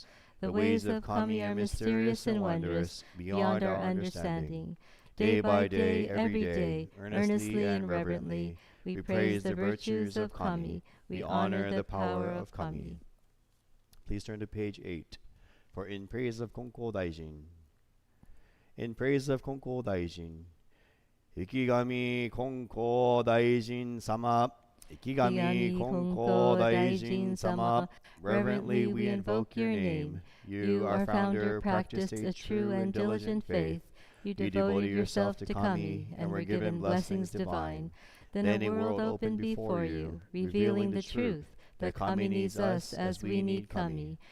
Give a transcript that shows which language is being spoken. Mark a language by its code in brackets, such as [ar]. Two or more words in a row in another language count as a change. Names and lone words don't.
[en] The ways of Kami are mysterious and wondrous, beyond our understanding. Day by day, every day, earnestly and reverently, we praise the virtues of Kami. We honor the power of Kami. Please turn to page 8 for In Praise of Konko Daijin. In Praise of Konko Daijin. Ikigami Konko Daijin Sama. Ikigami Konko Daijin Sama. Reverently we invoke your name. You, our founder, practiced a true and diligent faith. You devoted yourself to Kami and were given blessings divine. Then a world opened before you, revealing the truth that Kami needs us as we need Kami.